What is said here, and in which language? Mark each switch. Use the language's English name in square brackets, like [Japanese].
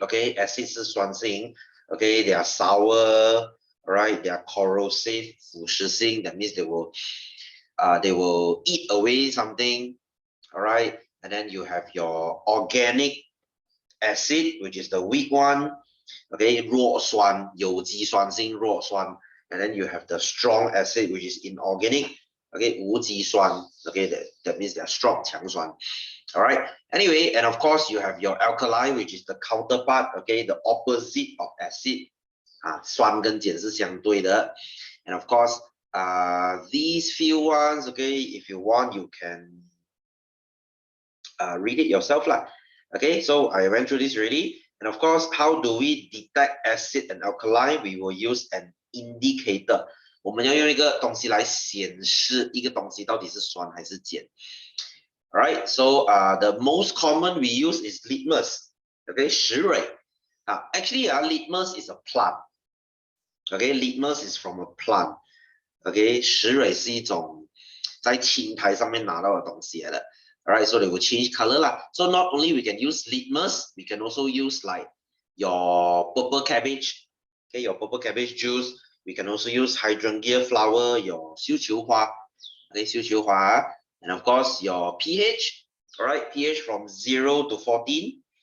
[English] Okay. Acid [Chinese] 是酸性. [English] Okay. They are sour. Right, they are corrosive, 腐蚀性. That means they will eat away something. All right, and then you have your organic acid, which is the weak one. [Chinese] Okay, 弱酸, 有机酸性弱酸. [English] And then you have the strong acid, which is inorganic. Okay, 无机酸. Okay, that means they are strong, 强酸. All right. Anyway, and of course you have your alkali, which is the counterpart. Okay, the opposite of acid. [Chinese] 酸跟碱是相对的. [English] And of course, these few ones, okay, if you want, you can read it yourself lah. Okay, so I went through this already. And of course, how do we detect acid and alkali? We will use an indicator. [Chinese] 我们要用一个东西来显示一个东西到底是酸还是碱. [English] All right, so the most common we use is litmus. Okay, 石蕊. Actually, litmus is a plant. Okay, litmus is from a plant. [Chinese] Okay, 石蕊是一种在青苔上面拿到的东西来的. [English] Alright, so they will change color lah. So not only we can use litmus, we can also use like your purple cabbage. Okay, your purple cabbage juice. We can also use hydrangea flower, your 绣球花. Okay, 绣球花. And of course your pH. Alright, pH from 0 to 14.